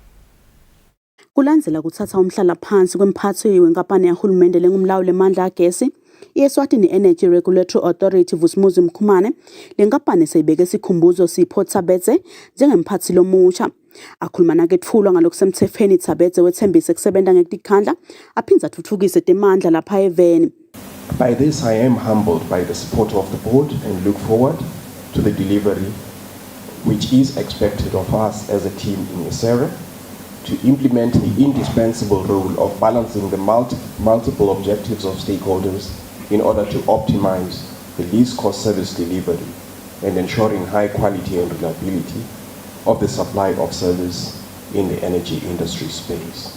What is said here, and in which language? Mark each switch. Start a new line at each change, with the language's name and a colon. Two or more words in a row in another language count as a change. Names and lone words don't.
Swati: Kulandzela kuthatha umhlala phansi kwemphathi wenkampani yahulumende lengumlawuli wemandla agesi Eswatini Energy Regulatory Authority Vusmuzi Mkhumane lenkampani seyibeke isikhumbuzo Sipho Thabetse njengemphathi lomusha. Akhuluma naketfulwa ngalokusemthethweni Thabetse wethembise kusebenta ngekukhandla aphindza athuthukise temandla lapha eveni.
English: By this I am humbled by the support of the board and look forward to the delivery which is expected of us as a team in Eswatini to implement the indispensable role of balancing the multiple objectives of stakeholders in order to optimize the least cost service delivery and ensuring high quality and reliability of the supply of service in the energy industry space.